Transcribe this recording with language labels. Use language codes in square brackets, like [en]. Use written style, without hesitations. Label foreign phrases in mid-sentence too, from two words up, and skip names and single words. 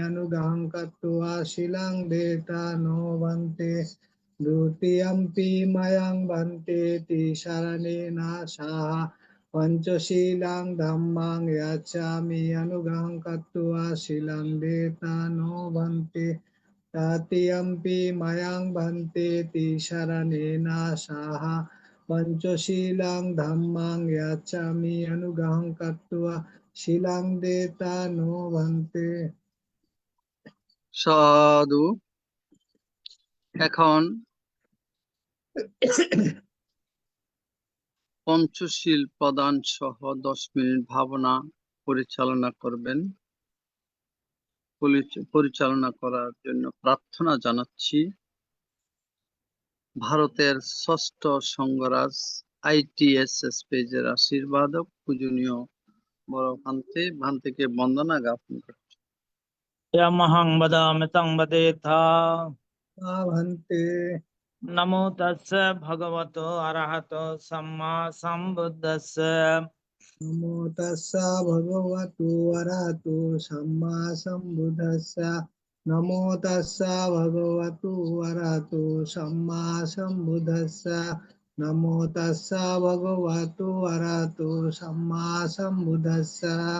[pi] anugang katwa silang deta no bante dutiyampi mayang bante tisaranena saha Panchasilang dhammang yachami anugang katwa silang deta no bante tatiyampi mayang bante tisaranena saha Panchasilang dhammang yachami anugang katwa silang deta no bante [bn] সাধু। এখন পঞ্চশীল প্রদান সহ 10 মিনিট ভাবনা পরিচালনা করবেন। পরিচালনা করার জন্য প্রার্থনা জানাচ্ছি ভারতের ষষ্ঠ সংঘরাজ ITSS পেজের আশীর্বাদক পূজনীয় বড় ভান্তেকে বন্দনা জ্ঞাপন করছি। [pi] Yamahang badami tang badetha. bhante Namo tassa bhagavato arahato samma sambuddhassa. namo tassa bhagavatu arahato samma sambuddhassa namo tassa bhagavatu arahato samma sambuddhassa namo tassa bhagavatu arahato samma sambuddhassa